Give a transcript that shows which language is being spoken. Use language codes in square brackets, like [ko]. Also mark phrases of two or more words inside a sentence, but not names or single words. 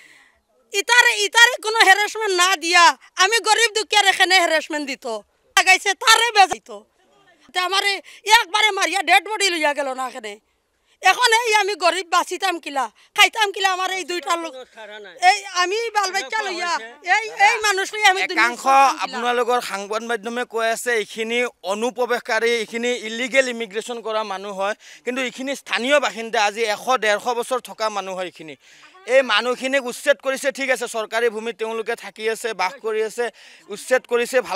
[syl] ইতারে কোনো হ্যারাসমেন্ট না দিয়া আমি গরিব দুঃখের এখানে হ্যারাসমেন্ট দিত লাগাইছে তারে বেজাইত আমার একবারে মারিয়া [en] dead body [syl] লইয়া গেল না এখানে এখন এই আমি গরিব বাঁচিতাম কিলা খাইতাম কিলা আমার এই দুইটা লোক এই আমি বাল বাচ্চা লইয়া এই মানুষ লইয়া আমি [as] একাংশ আপোনালোকৰ সাংবাদ মাধ্যমে কৈ আছে এইখিনি অনুপ্ৰৱেশকাৰী এইখিনি [en] illegal immigration [as] কৰা মানুহ হয় কিন্তু এইখিনি স্থানীয় বাসিন্দা আজি 100-150 বছৰ থকা মানুহ হয় এইখিনি এই মানুহখিনিক উচ্ছেদ কৰিছে ঠিক আছে চৰকাৰী ভূমিত তেওঁলোকে থাকি আছে বাস কৰি আছে উচ্ছেদ কৰিছে ভাল